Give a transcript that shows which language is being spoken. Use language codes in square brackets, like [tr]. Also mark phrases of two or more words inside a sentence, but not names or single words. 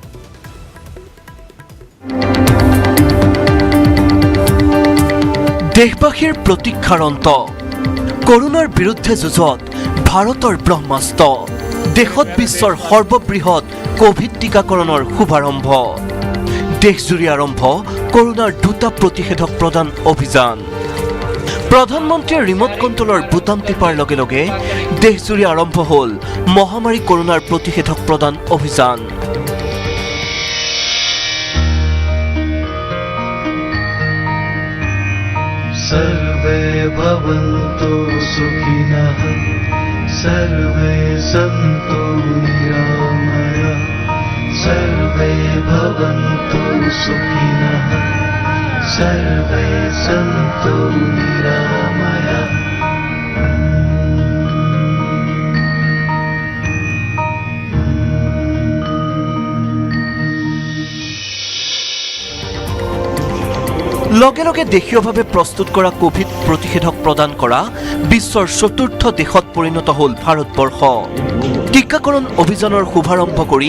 [as] দেশবাসীৰ প্ৰতীক্ষাৰ অন্ত কৰোনাৰ বিৰুদ্ধে যুঁজত ভাৰতৰ ব্ৰহ্মাস্ত্ৰ দেশত বিশ্বৰ সৰ্ববৃহৎ কোভিড টিকাকৰণৰ শুভাৰম্ভ দেশজুৰি আৰম্ভ কৰোনাৰ দুটা প্ৰতিষেধক প্ৰদান অভিযান প্ৰধানমন্ত্ৰীয়ে ৰিমোট কণ্ট্ৰলৰ বুটাম টিপাৰ লগে লগে দেশজুৰি আৰম্ভ হ'ল মহামাৰী কৰোনাৰ প্ৰতিষেধক প্ৰদান অভিযান [sa] सर्वे भवन्तु सुखिनः सर्वे सन्तु निरामया सर्वे भवन्तु सुखिनः सर्वे सन्तु निरामया [as] লগে লগে দেশীয়ভাৱে প্ৰস্তুত কৰা কোভিড প্ৰতিষেধক প্ৰদান কৰা বিশ্বৰ চতুৰ্থ দেশত পৰিণত হ'ল ভাৰতবৰ্ষ টিকাকৰণ অভিযানৰ শুভাৰম্ভ কৰি